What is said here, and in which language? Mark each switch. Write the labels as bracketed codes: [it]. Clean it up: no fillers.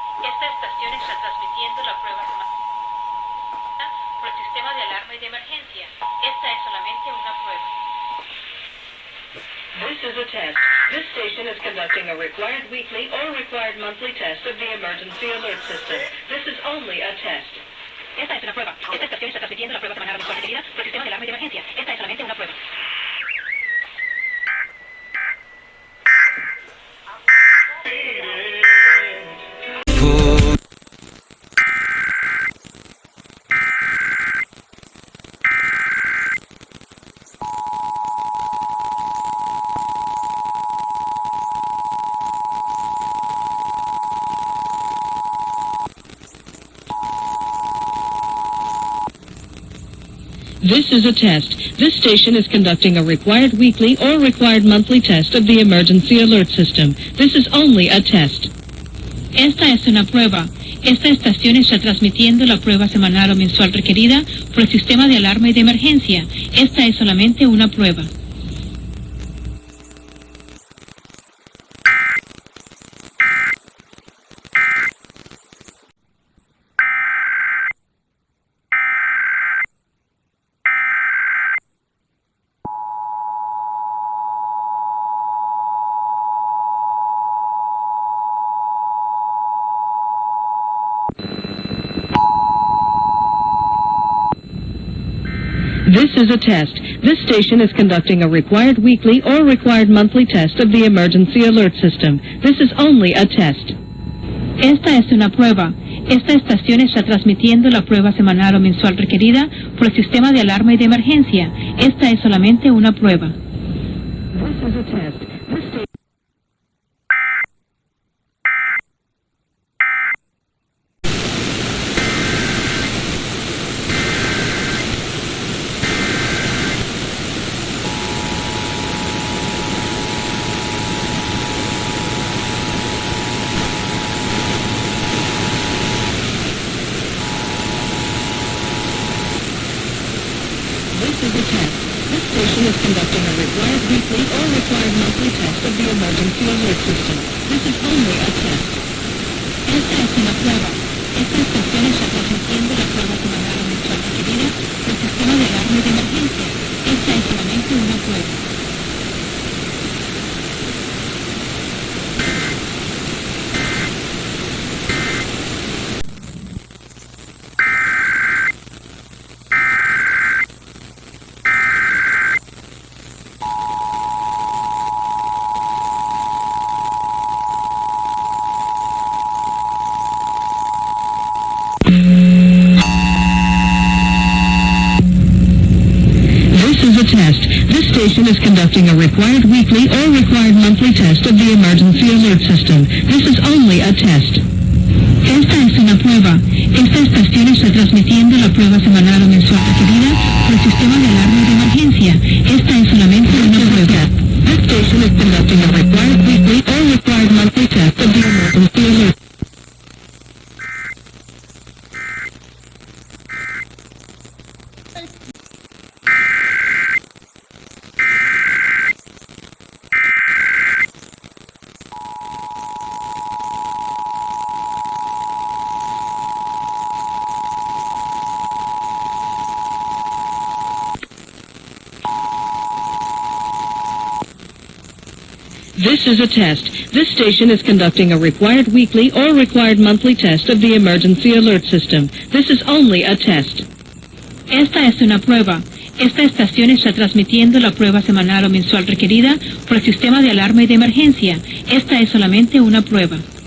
[es] Esta estación está transmitiendo la prueba semanal por el sistema de alarma y de emergencia. Esta es solamente una prueba. [en] This is a test. This station is conducting a required weekly or required monthly test of the emergency alert system. This is only a test. [es] Esta es una prueba. Esta estación está transmitiendo la prueba semanal o mensual requerida por el sistema de alarma y de emergencia. Esta es solamente una prueba. [en] This is a test. This station is conducting a required weekly or required monthly test of the emergency alert system. This is only a test. [es] Esta es una prueba. Esta estación está transmitiendo la prueba semanal o mensual requerida por el sistema de alarma y de emergencia. Esta es solamente una prueba. [en] This is a test. This station is conducting a required weekly or required monthly test of the emergency alert system. This is only a test. [es] Esta es una prueba. Esta estación está transmitiendo la prueba semanal o mensual requerida por el sistema de alarma y de emergencia. Esta es solamente una prueba. [en] This is a test. This station is conducting a required weekly or required monthly test of the emergency alert system. This is only a test. [es] Esta es una prueba. Esta estación está transmitiendo la prueba semanal o mensual requerida por el sistema de alarma y de emergencia. Esta es solamente una prueba. [en] This station is conducting a required weekly or required monthly test of the emergency alert system. This is only a test. [es] Esta es una prueba. Esta estación está transmitiendo la prueba semanal o mensual requerida por el sistema de alarma y de emergencia. Esta es solamente una prueba. [en] This station is conducting a required weekly or required monthly test of the emergency alert. This is a test. This station is conducting a required weekly or required monthly test of the emergency alert system. This is only a test. [es] Esta es una prueba. Esta estación está transmitiendo la prueba semanal o mensual requerida por el sistema de alarma y de emergencia. Esta es solamente una prueba.